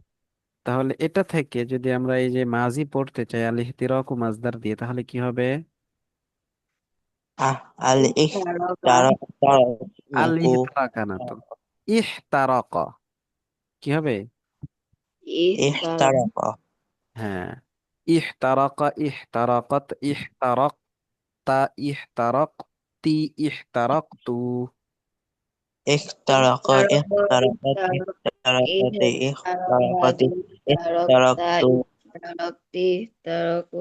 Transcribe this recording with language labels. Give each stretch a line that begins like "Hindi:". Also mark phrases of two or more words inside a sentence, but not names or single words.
Bangla: হ্যাঁ, তাহলে এটা থেকে যদি আমরা এই যে মাজি পড়তে চাই
Arabic: الاحتراقُ مصدر
Bangla: দিয়ে, তাহলে কি হবে? আহ আল
Arabic: ইহতারাকা আল ইহতারাকু
Bangla: ইহতারাকা না তো, ইহতারাকা কি হবে?
Arabic: ইহতারাকা ইহতারাকা
Bangla: হ্যাঁ,
Arabic: احترقَ، احترقت، احترقتَ، احترقتِ، احترقتُ. ইহতারাকা ইহতারাকা احترقت احترقتِ احترقتِ احترقتُ احترقتِ أحترقُ